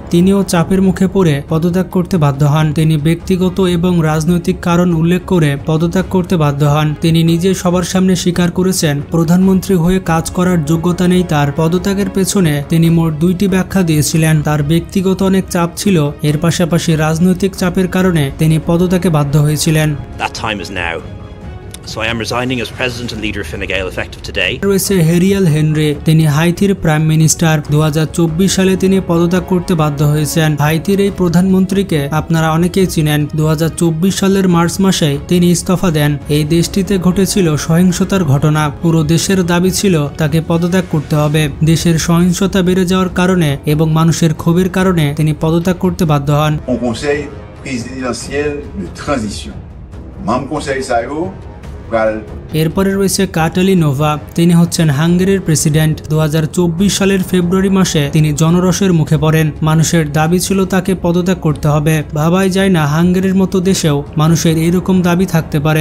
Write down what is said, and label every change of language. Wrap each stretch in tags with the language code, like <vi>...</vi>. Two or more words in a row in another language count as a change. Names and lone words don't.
<bn>তিনিও চাপের মুখে পড়ে পদত্যাগ করতে বাধ্য হন। তিনি ব্যক্তিগত এবং রাজনৈতিক কারণ উল্লেখ করে পদত্যাগ করতে বাধ্য হন। তিনি নিজে সবার সামনে স্বীকার করেছেন প্রধানমন্ত্রী হয়ে কাজ করার যোগ্যতা নেই তার। পদত্যাগের পেছনে তিনি মোট 2টি ব্যাখ্যা দিয়েছিলেন। তার ব্যক্তিগত অনেক চাপ ছিল, এর পাশাপাশি রাজনৈতিক চাপের কারণে তিনি পদত্যাগে বাধ্য হয়েছিলেন।</bn> <en>So I am resigning as president and leader of Fine Gael effective today.</en> <bn>রয়েছে হেরিয়াল হেনরি। তিনি হাইতির</bn> <en>prime minister.</en> <bn>2024 সালে তিনি পদত্যাগ করতে বাধ্য হয়েছেন। হাইতির এই প্রধানমন্ত্রীকে আপনারা অনেকেই চিনেন। 2024 সালের মার্চ মাসে তিনি ইস্তফা দেন। এই দেশটিতে ঘটেছিল সহিংসতার ঘটনা। পুরো দেশের দাবি ছিল তাকে পদত্যাগ করতে হবে। দেশের সহিংসতা বেড়ে যাওয়ার কারণে এবং মানুষের ক্ষোভের কারণে তিনি পদত্যাগ করতে বাধ্য হন।</bn> <fr>Conseil présidentiel de transition. Membre conseil SAO.</fr> <bn>এরপরে রয়েছে কাটালিনোভা। তিনি হচ্ছেন হাঙ্গেরির প্রেসিডেন্ট। 2024 সালের ফেব্রুয়ারি মাসে তিনি জনরোষের মুখে পড়েন। মানুষের দাবি ছিল তাকে পদত্যাগ করতে হবে। ভাবাই যায় না হাঙ্গেরির মতো দেশেও মানুষের এরকম দাবি থাকতে পারে।</bn>